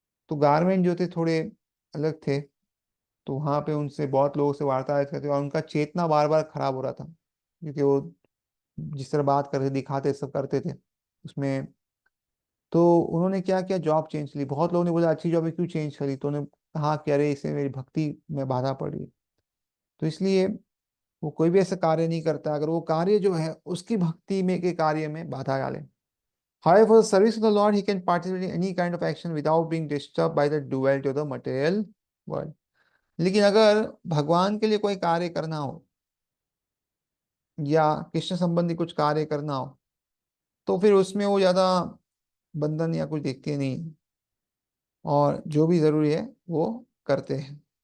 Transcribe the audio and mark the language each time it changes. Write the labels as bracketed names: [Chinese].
[Hindi] तो गारमेंट जो थे थोड़े अलग थे, तो वहां पे उनसे बहुत लोगों से वार्तालाप करते और उनका चेतना बार बार खराब हो रहा था, क्योंकि वो जिस तरह बात करते दिखाते सब करते थे उसमें। तो उन्होंने क्या किया, जॉब चेंज ली। बहुत लोगों ने बोला अच्छी जॉब है क्यों चेंज करी, तो उन्होंने कहा कि अरे इससे मेरी भक्ति में बाधा पड़ रही है। तो इसलिए वो कोई भी ऐसा कार्य नहीं करता अगर वो कार्य जो है उसकी भक्ति में के कार्य में बाधा डाले। [English] However, for the service of the Lord, he can participate in any kind of action without being disturbed by the duality of the material world। [Hindi] लेकिन अगर भगवान के लिए कोई कार्य करना हो या कृष्ण संबंधी कुछ कार्य करना हो, तो फिर उसमें वो ज्यादा बंधन या कुछ देखते नहीं, और जो भी जरूरी है वो करते हैं।